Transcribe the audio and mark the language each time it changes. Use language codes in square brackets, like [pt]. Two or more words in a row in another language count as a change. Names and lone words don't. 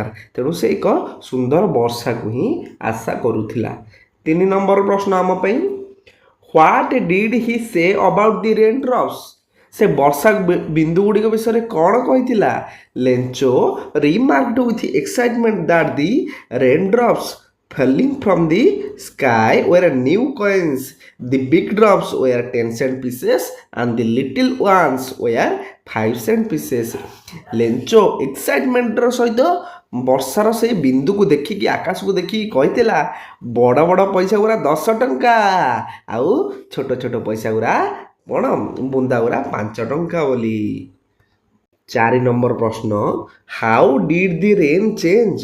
[or] ତେଣୁ ସେ ଏକ ସୁନ୍ଦର ବର୍ଷାକୁ ହିଁ ଆଶା କରୁଥିଲା। 3 ନମ୍ବର ପ୍ରଶ୍ନ ଆମ ପାଇଁ, [en] what did he say about the rain drops? [or] ସେ ବର୍ଷା ବିନ୍ଦୁ ଗୁଡ଼ିକ ବିଷୟରେ କ'ଣ କହିଥିଲା? [en] Lencho remarked with excitement that the rain drops falling from the sky were new coins. The big drops were 10 cent pieces and the little ones were 5 cent pieces. [or] ଲେଞ୍ଚୋ ଏକ୍ସାଇଟମେଣ୍ଟର ସହିତ ବର୍ଷାର ସେଇ ବିନ୍ଦୁକୁ ଦେଖିକି, ଆକାଶକୁ ଦେଖିକି କହିଥିଲା ବଡ଼ ବଡ଼ ପଇସା ଗୁଡ଼ା 10 ଟଙ୍କା, ଆଉ ଛୋଟ ଛୋଟ ପଇସା ଗୁଡ଼ା କ'ଣ ବୁନ୍ଦା ଗୁଡ଼ା 5 ଟଙ୍କା ବୋଲି। 4 ନମ୍ବର ପ୍ରଶ୍ନ, [en] how did the rain change?